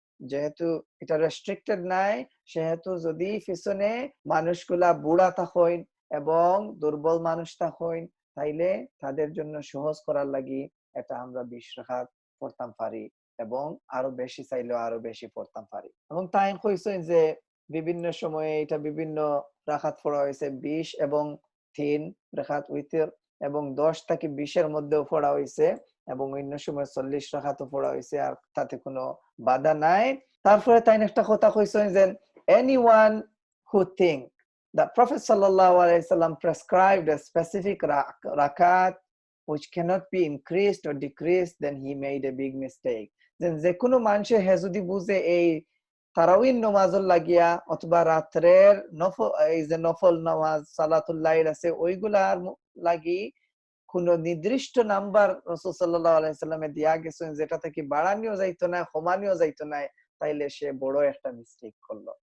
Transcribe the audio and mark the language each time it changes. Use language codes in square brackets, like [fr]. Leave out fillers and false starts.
[bn] যেহেতু এটা রেস্ট্রিক্টেড নাই, সেহেতু যদি পিছনে মানুষগুলা বুড়া থাকেন এবং দুর্বল মানুষ থাকেন তাইলে তাদের জন্য সহজ করার লাগি এটা আমরা ২০ রাকাত পড়তাম পারি এবং আরো বেশি চাইলেও আরো বেশি পড়তাম পারি। এবং তাই কইছেন যে বিভিন্ন সময়ে এটা বিভিন্ন রাকাত পড়া হয়েছে ২০ এবং ৩ রাকাত উইতর এবং ১০ থেকে ২০ এর মধ্যেও পড়া হয়েছে এবং অন্য সময় ৪০ রাকাতও পড়া হয়েছে, আর তাতে কোনো বাধা নাই। তারপরে তাই একটা কথা কইছেন যে [en] anyone who think that Prophet sallallahu alaihi wasallam prescribed a specific rakat which cannot be increased or decreased, then he made a big mistake. [bn] যে কোনো মানুষে হে যদি বুঝে এই তারাউইন নামাজের লাগিয়া অথবা রাত্রের এই যে নফল নামাজ সালাতুল লাইল আছে ওইগুলার লাগি কোন নির্দিষ্ট নাম্বার রাসূল সাল্লাল্লাহু আলাইহি সাল্লামে দিয়া গেছেন যেটা থেকে বাড়ানিও যাইতো না কমানিও যাইতো না, তাইলে সে বড় একটা মিস্টেক করলো।